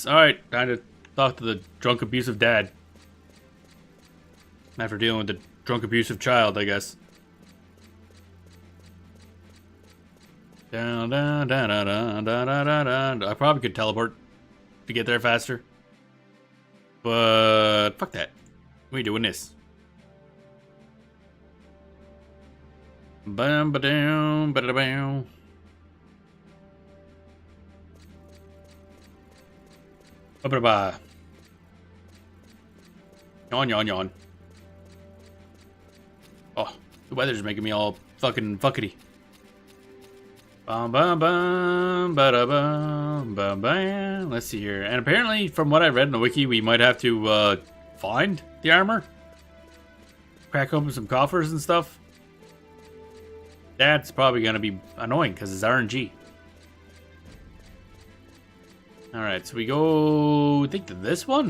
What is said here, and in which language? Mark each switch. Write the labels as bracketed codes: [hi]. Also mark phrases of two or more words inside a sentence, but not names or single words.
[en] Alright, time to talk to the drunk abusive dad. After dealing with the drunk abusive child, I guess. Down, down, down, down, down, down, down, down. I probably could teleport to get there faster. But fuck that. We doing this. Bam ba down, ba da bam. Ba ba ba. Yawn, yawn, yawn. Oh, the weather's making me all fucking fuckety. Bum bum bum ba da bum bum bam. Let's see here. And apparently, from what I read in the wiki, we might have to find the armor, crack open some coffers and stuff. That's probably gonna be annoying because it's RNG. All right, so we go. I think to this one.